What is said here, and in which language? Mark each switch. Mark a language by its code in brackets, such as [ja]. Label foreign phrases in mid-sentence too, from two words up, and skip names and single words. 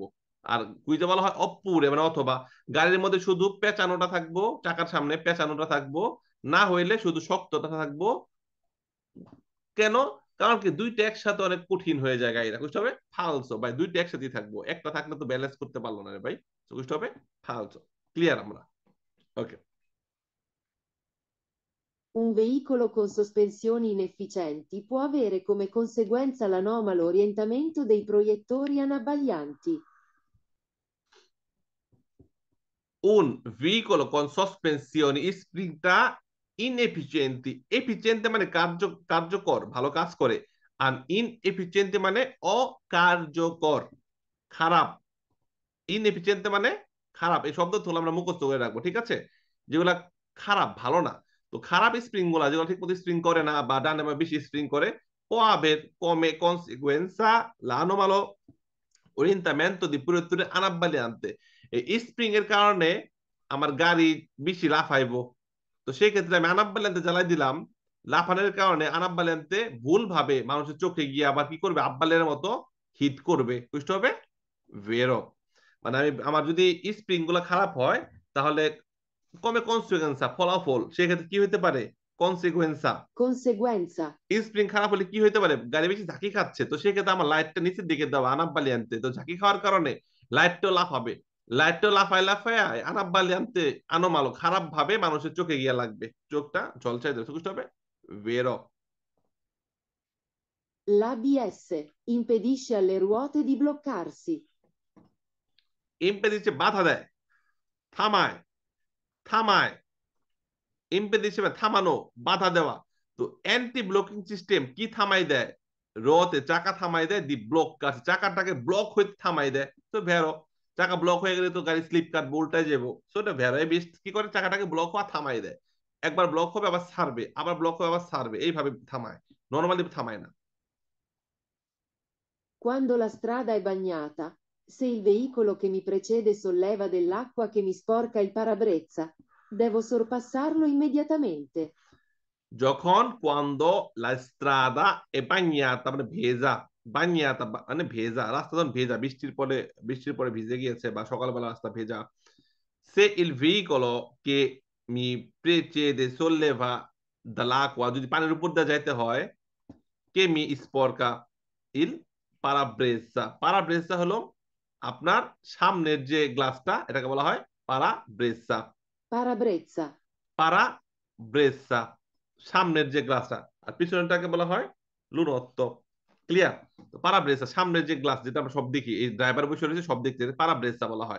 [bn] আর কুইজে বলা হয় অপুরে, মানে অথবা, গাড়ির মধ্যে শুধু পেঁচানোটা থাকবো, চাকার সামনে পেঁচানোটা থাকবো, না হইলে শুধু শক্তটা থাকবো। কেন? কারণ কি দুইটা একসাথে অনেক কঠিন হয়ে যায় গাড়িটা, বুঝতে হবে ফালসো ভাই, দুইটা একসাথে থাকবো, একটা থাকলে তো ব্যালেন্স করতে পারলো না রে ভাই, বুঝতে হবে ফালসো। ক্লিয়ার আমরা? ওকে। [it] Un veicolo con sospensioni inefficienti può avere come conseguenza l'anomalo orientamento dei proiettori anabbaglianti. Un veicolo con sospensioni [bn] স্প্রিংটা ইনএফিশিয়েন্টি, এফিশিয়েন্টি মানে কার্যকর, ভালো কাজ করে, আর ইনএফিশিয়েন্টি মানে অকার্যকর, খারাপ। ইনএফিশিয়েন্টি মানে খারাপ, এই শব্দ তো আমরা মুখস্থ করে রাখবো, ঠিক আছে? যেগুলা খারাপ, ভালো না। তো খারাপ স্প্রিং গুলা যেগুলো ঠিক মতো স্প্রিং করে না বা ডানে বা বেশি স্প্রিং করে, [it] può aver come conseguenza l'anomalo orientamento di proiettore anabbagliante, [bn] এই স্প্রিং এর কারণে আমার গাড়ি বেশি লাফাইবো। তো সেই ক্ষেত্রে আমি আনাব্বালিয়ান্তে জ্বালাই দিলাম, লাফানোর কারণে আনাব্বালিয়ান্তে ভুল ভাবে মানুষের চোখে গিয়ে আবার কি করবে, আব্বালের মতো হিট করবে, বুঝতে হবে ভেরো। মানে আমি আমার যদি স্প্রিং গুলা খারাপ হয় তাহলে কমে কনসিকুয়েন্সা, ফলাফল, সেক্ষেত্রে কি হতে পারে, কনসিকুয়েন্সা। [it] Conseguenza. [bn] স্প্রিং খারাপ হলে কি হতে পারে, গাড়ি বেশি ঝাঁকি খাচ্ছে, তো সেক্ষেত্রে আমার লাইটটা নিচের দিকে দেওয়া আনাব্বালি আনতে, তো ঝাঁকি খাওয়ার কারণে লাইটটাও লাফাবে, লাইটটাও লাফায় লাফায় আনাব্বালি আনতে আনোমালো খারাপ ভাবে মানুষের চোখে গিয়া লাগবে, চোখটা ঝলসাই দেবে, বুঝতে হবে বেরো। [it] L'ABS impedisce alle ruote di bloccarsi. [bn] ইম্পেড দিচ্ছে বাধা দেয়, থামায়, থামায়, ইম্পেড হিসেবে থামানো, বাধা দেওয়া। তো অ্যান্টি ব্লকিং সিস্টেম কি থামাই দেয়, রতে চাকা থামাই দেয়, দি ব্লক কাটছে, চাকাটাকে ব্লক হইতে থামাই দেয়। তো ভেরো, চাকা ব্লক হয়ে গেলে তো গাড়ি স্লিপ কাটবে, উল্টায় যাবো, তো এটা ভেরো এই বেশ কি করে চাকাটাকে ব্লক হওয়া থামাই দেয়, একবার ব্লক হবে আবার ছাড়বে, আবার ব্লক হবে আবার ছাড়বে, এইভাবে থামায়, নর্মালি থামায় না। [it] Quando la strada è bagnata, se il veicolo che mi precede solleva dell'acqua che mi sporca il parabrezza, devo sorpassarlo immediatamente. [bn] যখন [it] cuando la strada è bagnata [bn] মানে ভেজা, বানিয়াতা মানে ভেজা, রাস্তা যখন ভেজা, বৃষ্টির পরে ভিজে গিয়েছে বা সকালবেলা রাস্তা ভেজা, [it] se il veicolo che mi precede solleva dall'acqua, [bn] যদি পানির উপর দিয়ে যাইতে হয়, [it] che mi sporca il parabrezza, [bn] parabrezza হলো আপনার সামনের যে গ্লাসটা, এটাকে বলা হয় parabrezza, [it] Parabrezza. parabrezza, [bn] সামনের যে গ্লাসটা, আর পিছনেরটাকে বলা হয় লুনত্ব। ক্লিয়ার? তো parabrezza সামনের যে গ্লাস, যেটা আমরা সব দেখি, এই ড্রাইভার বসে রয়েছে সব দেখতে, parabrezza বলা হয়।